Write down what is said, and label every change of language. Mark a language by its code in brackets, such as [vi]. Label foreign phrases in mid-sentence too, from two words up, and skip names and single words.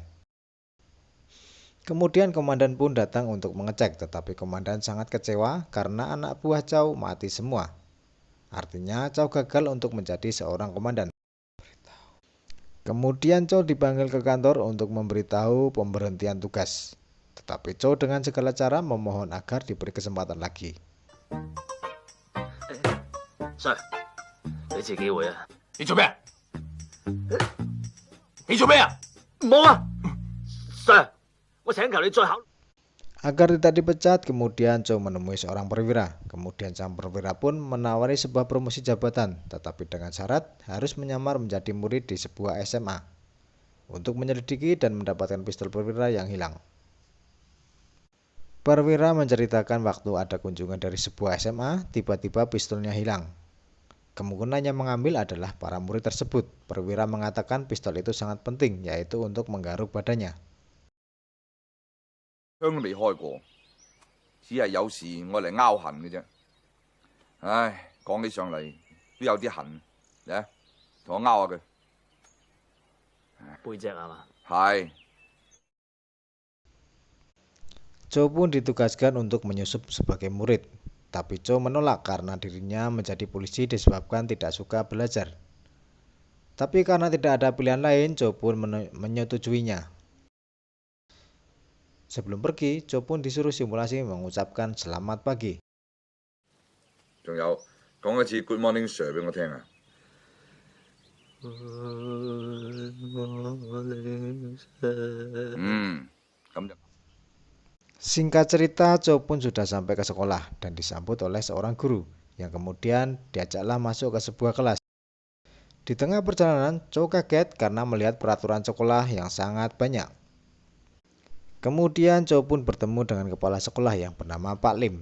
[id] Kemudian komandan pun datang untuk mengecek, tetapi komandan sangat kecewa karena anak buah Chow mati semua. Artinya Chow gagal untuk menjadi seorang komandan. Kemudian Chow dipanggil ke kantor untuk memberitahu pemberhentian tugas. Tetapi Chow dengan segala cara memohon agar diberi kesempatan lagi. [yue] Sir，俾次機會啊！你做咩？你做咩啊？冇啊，Sir，我請求你再考慮。 [id] Agar tidak dipecat, kemudian Chow menemui seorang perwira. Kemudian sang perwira pun menawari sebuah promosi jabatan, tetapi dengan syarat harus menyamar menjadi murid di sebuah SMA untuk menyelidiki dan mendapatkan pistol perwira yang hilang. Perwira menceritakan waktu ada kunjungan dari sebuah SMA, tiba-tiba pistolnya hilang. Kemungkinan yang mengambil adalah para murid tersebut. Perwira mengatakan pistol itu sangat penting, yaitu untuk menggaruk badannya. [yue] 槍都未開過，只係有時我嚟拗痕嘅啫。唉，講起上嚟都有啲痕，嚟啊，同我拗下佢。背脊係嘛？係。 [id] Chow pun ditugaskan untuk menyusup sebagai murid, tapi Chow menolak karena dirinya menjadi polisi disebabkan tidak suka belajar. Tapi karena tidak ada pilihan lain, Chow pun menyetujuinya. Sebelum pergi, Chow pun disuruh simulasi mengucapkan selamat pagi. [yue] 仲有講一次 [en] Good Morning Sir [yue] 俾我聽啊！咁就。 [id] Singkat cerita, Chow pun sudah sampai ke sekolah dan disambut oleh seorang guru yang kemudian diajaklah masuk ke sebuah kelas. Di tengah perjalanan, Chow kaget karena melihat peraturan sekolah yang sangat banyak. Kemudian Chow pun bertemu dengan kepala sekolah yang bernama Pak Lim.